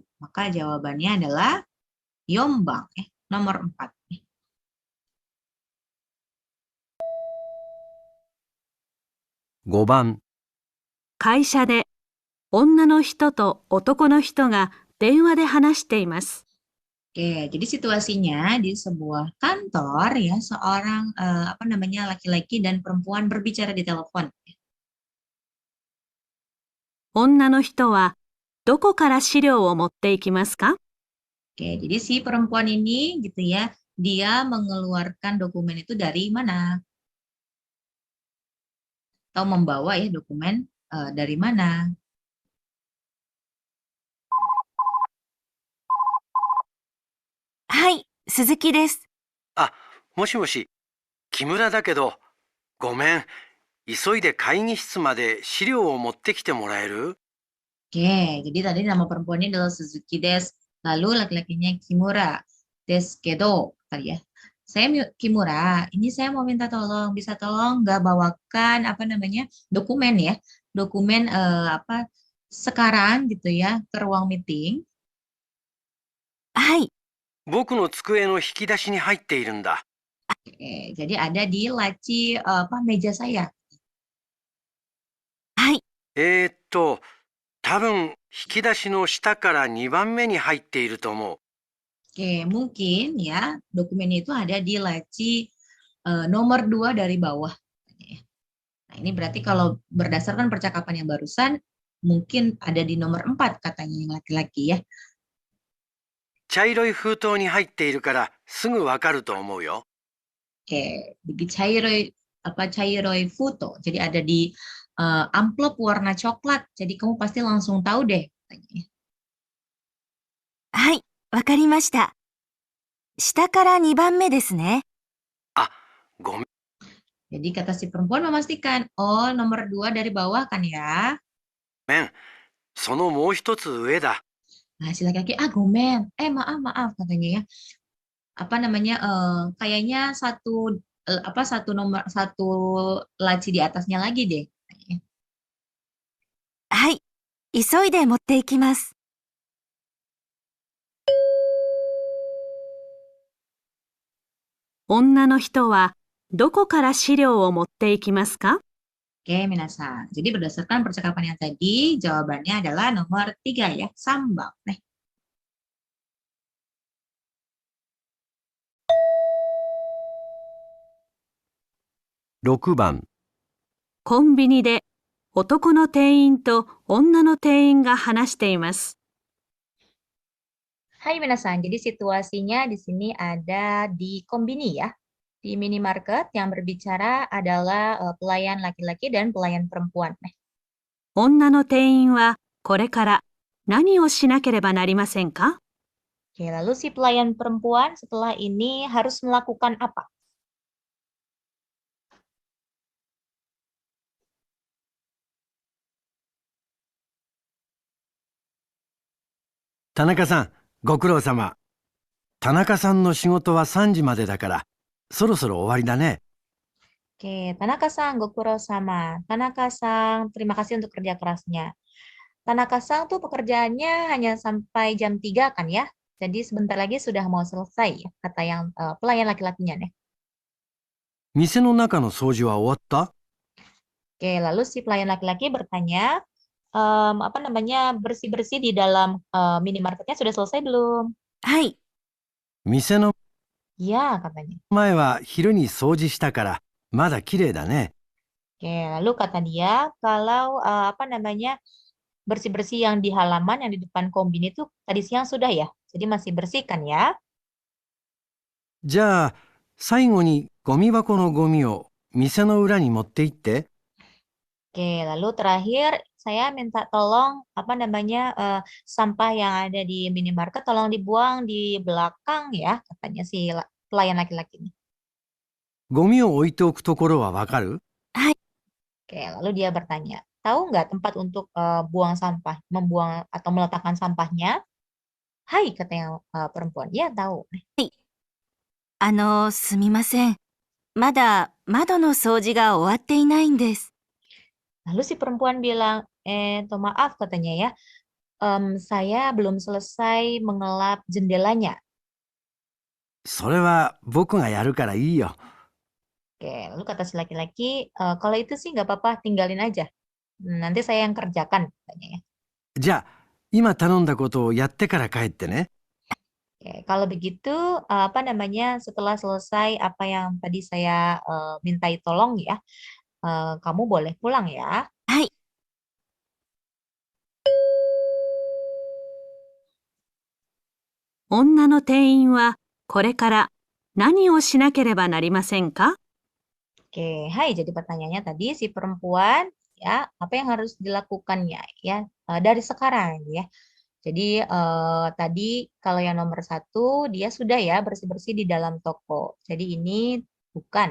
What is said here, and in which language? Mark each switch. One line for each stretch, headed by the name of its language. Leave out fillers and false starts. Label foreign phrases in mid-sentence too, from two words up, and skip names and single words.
Indonesian: Maka jawabannya adalah yombang ya, nomor 4.
Japanese: 5 番、会社で女の人と男の人が電話で話しています。
Indonesian: Jadi situasinya di sebuah kantor ya, seorang laki-laki dan perempuan berbicara di telepon.
Japanese: 女の人はどこから資料を持っていきますか?
Indonesian: Jadi si perempuan ini gitu ya, dia mengeluarkan dokumen itu dari mana? Atau membawa ya dokumen dari mana?
Japanese: はい、鈴木です。あ、もしもし、木村だけど、ごめん、急いで会議室まで資料を持ってきてもらえる？
Indonesian: Jadi tadi nama perempuannya adalah Suzuki des. Lalu laki-lakinya Kimura deskedo tadi ya. Saya Kimura, ini saya mau minta tolong, bisa tolong nggak bawakan dokumen ya, dokumen sekarang gitu ya ke ruang meeting.
Japanese: はい。僕の机の引き出しに入っているんだ。
Indonesian: Jadi ada di laci meja saya.
Japanese: はい。多分引き出しの下から2番目に入っていると思う。
Indonesian: Mungkin ya dokumennya itu ada di laci nomor 2 dari bawah. Nah, ini berarti kalau berdasarkan percakapan yang barusan, mungkin ada di nomor 4 katanya yang laki-laki ya.
Japanese: 茶色い封筒に入っているからすぐわかると思うよ。 Di 茶色い封筒.
Indonesian: Jadi ada di amplop warna coklat. Jadi kamu pasti langsung tahu deh.
Japanese: はい、わかりました。下から2番目ですね。あ、ごめん。
Indonesian: Jadi kata si perempuan memastikan, oh nomor 2 dari bawah kan ya.
Japanese: ごめん、そのもう一つ上だ。
Indonesian: Nah, si laki-laki, gomen, maaf katanya ya. Kayaknya satu laci di atasnya lagi deh.
Japanese: はい、急いで持っていきます。女の人はどこから資料を持っていきますか?
Indonesian: Minasan. Jadi berdasarkan percakapan yang tadi, jawabannya adalah nomor 3 ya, sambal.
Japanese: 6 番、コンビニで男の店員と女の店員が話しています。はい、皆さん,
Indonesian: jadi situasinya di sini ada di kombini ya. Di minimarket yang berbicara adalah pelayan laki-laki dan pelayan perempuan.
Japanese: 女の店員はこれから何をしなければなりませんか？
Indonesian: Oke, lalu si pelayan perempuan setelah ini harus melakukan apa?
Japanese: 田中さん、ご苦労様。田中さんの仕事は3時までだから、そろそろ終わりだね。 Oke, Tanaka-san, ご苦労様.
Indonesian: Tanaka-san, terima kasih untuk kerja kerasnya. Tanaka-san tuh pekerjaannya hanya sampai jam 3 kan ya? Jadi sebentar lagi sudah mau selesai ya, kata yang pelayan laki-lakinya nih.
Japanese: 店の中の掃除は終わった？
Indonesian: Oke, lalu si pelayan laki-laki bertanya, apa namanya, bersih-bersih di dalam minimarketnya sudah selesai belum?
Japanese: はい。店の
Indonesian: Ya, katanya.
Japanese: 前は昼に掃除したから、まだ綺麗だね。
Indonesian: Oke, lalu kata dia, kalau apa namanya, bersih-bersih yang di halaman, yang di depan kombini itu tadi siang sudah ya? Jadi masih bersih kan ya?
Japanese: じゃあ、最後にゴミ箱のゴミを店の裏に持って行って。
Indonesian: Oke, lalu terakhir saya minta tolong apa namanya sampah yang ada di minimarket tolong dibuang di belakang ya, katanya si pelayan laki-laki ini.
Japanese: ゴミを置いておくところはわかる？
Indonesian: Oke, lalu dia bertanya, tahu nggak tempat untuk buang sampah, membuang atau meletakkan sampahnya? Hai, kata yang perempuan. Ya, tahu.
Japanese: すみません。まだ窓の掃除が終わっていないんです。
Indonesian: Lalu si perempuan bilang, toh maaf katanya ya, saya belum selesai mengelap jendelanya.
Japanese: それは僕がやるからいいよ。
Indonesian: Oke, lalu kata si laki-laki, kalau itu sih nggak apa-apa, tinggalin aja. Nanti saya yang kerjakan, katanya ya.
Japanese: じゃあ、今頼んだことをやってから帰ってね。
Indonesian: Oke, kalau begitu, apa namanya, setelah selesai apa yang tadi saya mintai tolong ya, kamu boleh pulang ya.
Japanese: はい。女の店員はこれから何をしなければなりませんか？
Indonesian: Oke, hai. Jadi pertanyaannya tadi si perempuan ya, apa yang harus dilakukannya ya dari sekarang ya. Jadi tadi kalau yang nomor 1 dia sudah ya bersih-bersih di dalam toko. Jadi ini bukan.